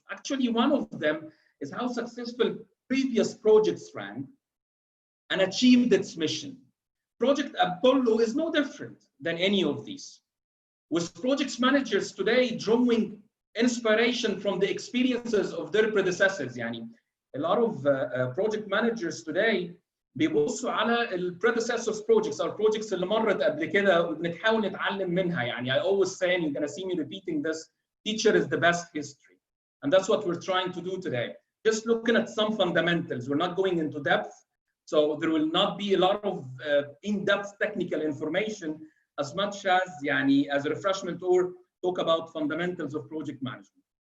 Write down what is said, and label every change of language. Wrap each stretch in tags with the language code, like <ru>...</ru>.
<en>Actually, one of them is how successful previous projects ran and achieved its mission. Project Apollo is no different than any of these, with project managers today drawing inspiration from the experiences of their predecessors. a lot of project managers today</en> <ar>بيبصوا على ال predecessors projects او projects اللي مرت قبل كده وبنحاول نتعلم منها.</ar> <en>يعني I always say, and you're going to see me repeating this, teacher is the best history. And that's what we're trying to do today. Just looking at some fundamentals. We're not going into depth. So there will not be a lot of in-depth technical information as much as يعني as a refreshment or talk about fundamentals of project management.</en>